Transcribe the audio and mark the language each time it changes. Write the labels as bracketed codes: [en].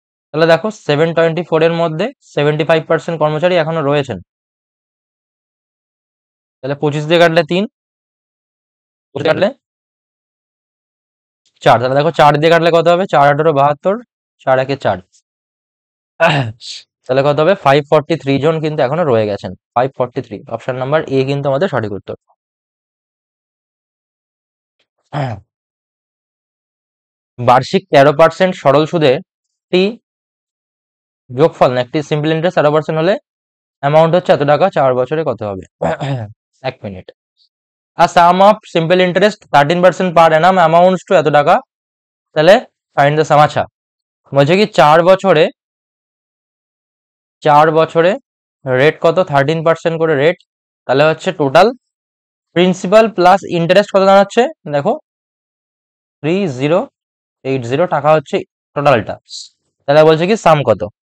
[bn] তাহলে দেখো 724 এর মধ্যে 75% কর্মচারী এখনো রয়েছেন, তাহলে 25 দিয়ে কাটলে 3, 25 দিয়ে কাটলে 4, তাহলে দেখো 4 দিয়ে কাটলে কত হবে, 4×18 = 72, 4×1 = 4, তাহলে কত হবে, 543 জন কিন্তু এখনো রয়ে গেছেন, 543, অপশন নাম্বার এ কিন্তু আমাদের সঠিক উত্তর। বার্ষিক 13% সরল সুদে একটি যোগফল না একটি সিম্পল ইন্টারেস্ট 13% হলে অ্যামাউন্ট হচ্ছে এত টাকা, 4 বছরে কত হবে? 1 minute. [en] A sum of simple interest 13% per annum amounts to [bn] এত টাকা, তাহলে [en] Find the sum. [bn] আচ্ছা, বলছে কি 4 বছরে রেট কত, 13% করে রেট, তাহলে হচ্ছে টোটাল প্রিন্সিপাল প্লাস ইন্টারেস্ট কত দাঁড়াচ্ছে, দেখো 3080 টাকা হচ্ছে টোটালটা, তাহলে বলছে কি সাম কত।